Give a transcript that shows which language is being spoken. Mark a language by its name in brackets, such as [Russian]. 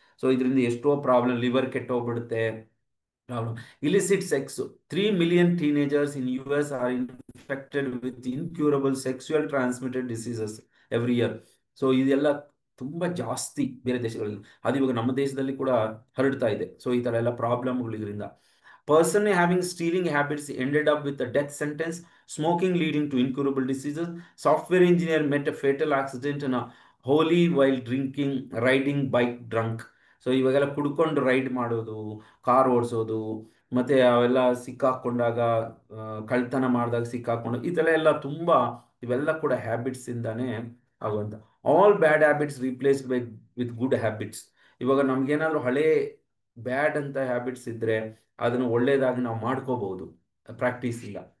[Kannada] So ಇದರಿಂದ ಎಷ್ಟೋ problem, liver ಕೆಟ್ಟೋಗ್ಬಿಡುತ್ತೆ problem. [English] Illicit sex, 3 million teenagers in US are infected with incurable sexual transmitted diseases every year. [Kannada] So ಇದೆಲ್ಲ ತುಂಬಾ ಜಾಸ್ತಿ ಬೇರೆ ದೇಶಗಳಲ್ಲಿ, ಅದು ಇವಾಗ ನಮ್ಮ ದೇಶದಲ್ಲಿ ಕೂಡ ಹರಡ್ತಾ ಇದೆ. ಸೊ ಈ ತರ ಎಲ್ಲ ಪ್ರಾಬ್ಲಮ್ಗಳು ಇದರಿಂದ. [English] Person having stealing habits ended up with a death sentence, smoking leading to incurable diseases, software engineer met a fatal accident in a holy while drinking, riding bike drunk. [Kannada] So ಇವಾಗೆಲ್ಲ ಕುಡ್ಕೊಂಡು ride ಮಾಡೋದು, car ಓಡಿಸೋದು, ಮತ್ತೆ ಅವೆಲ್ಲ ಸಿಕ್ಕಾಕೊಂಡಾಗ, ಕಳ್ತನ ಮಾಡಿದಾಗ ಸಿಕ್ಕಾಕೊಂಡು, ಇದೆಲ್ಲ ಎಲ್ಲ ತುಂಬಾ, ಇವೆಲ್ಲ ಕೂಡ ಹ್ಯಾಬಿಟ್ಸ್ ಇಂದಾನೆ ಆಗುವಂತ. [English] All bad habits replaced by with good habits. [Kannada] ಇವಾಗ ನಮ್ಗೇನಾದ್ರೂ ಹಳೇ ಬ್ಯಾಡ್ ಅಂತ ಹ್ಯಾಬಿಟ್ಸ್ ಇದ್ರೆ ಅದನ್ನು ಒಳ್ಳೇದಾಗಿ ನಾವು ಮಾಡ್ಕೋಬಹುದು ಪ್ರಾಕ್ಟೀಸ್ ಇಲ್ಲ.